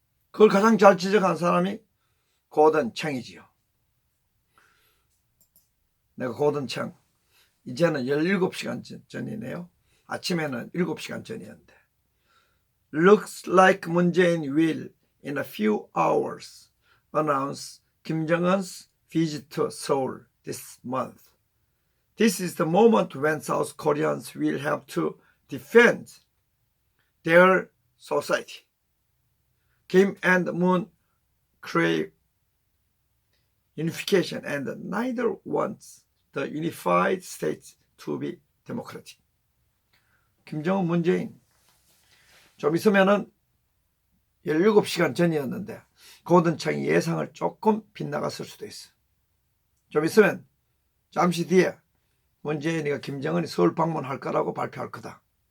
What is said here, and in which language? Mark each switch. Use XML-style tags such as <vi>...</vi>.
<ko>그걸 가장 잘 지적한 사람이 고든 챙이지요. 내가 고든 챙, 이제는 17시간 전이네요. 아침에는 7시간 전이었는데.</ko> <en>Looks like Moon Jae-in will in a few hours announce Kim Jong-un's visit to Seoul this month. This is the moment when South Koreans will have to defend their society. Kim and Moon crave unification and neither wants the unified states to be democratic.</en> <ko>김정은 문재인 좀 있으면은 17시간 전이었는데 고든 챙이 예상을 조금 빗나갔을 수도 있어. 좀 있으면 잠시 뒤에 문재인이가 김정은이 서울 방문할 거라고 발표할 거다.</ko>